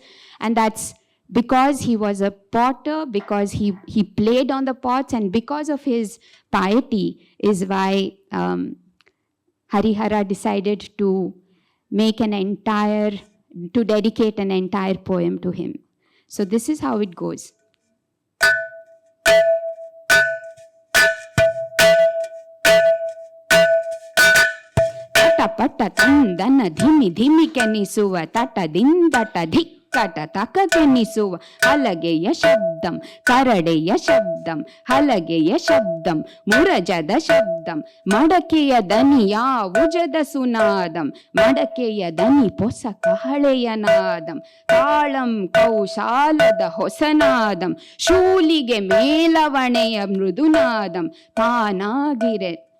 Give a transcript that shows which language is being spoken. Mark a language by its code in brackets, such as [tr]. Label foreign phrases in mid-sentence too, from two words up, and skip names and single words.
[en] And that's because he was a potter, because he played on the pots, and because of his piety is why Harihara decided to dedicate an entire poem to him. So this is how it goes. [kn] ಪಟ ತಂದನ ಧಿಮಿ ಧಿಮಿ ಕೆನಿಸುವ ತಟದಿಂದಟ ಧಿಕ್ಕಟ ತಕ ಕೆನಿಸುವ ಹಲಗೆಯ ಶಬ್ದಂ ಕರಡೆಯ ಶಬ್ದಂ ಹಲಗೆಯ ಶಬ್ದಂ ಮುರಜದ ಶಬ್ದಂ ಮಡಕೆಯ ದನಿಯ ಉಜದ ಸುನಾದಂ ಮಡಕೆಯ ದನಿ ಪೊಸ ಕಹಳೆಯ ನಾದಂ ತಾಳಂ ಕೌಶಾಲದ ಹೊಸನಾದಂ ಶೂಲಿಗೆ ಮೇಲವಣೆಯ ಮೃದುನಾದಂ ತಾನಾಗಿರೆ